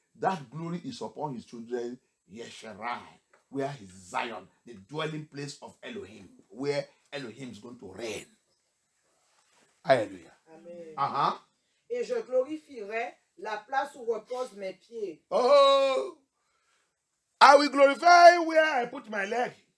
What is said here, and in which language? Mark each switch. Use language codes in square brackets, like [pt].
[en] That glory is upon his children, Yesharai. Where is Zion, the dwelling place of Elohim. Where Elohim is going to reign. Hallelujah. Amen. [fr] Et je glorifierai la place où reposent mes pieds. [en] Oh, I will glorify where I put my leg.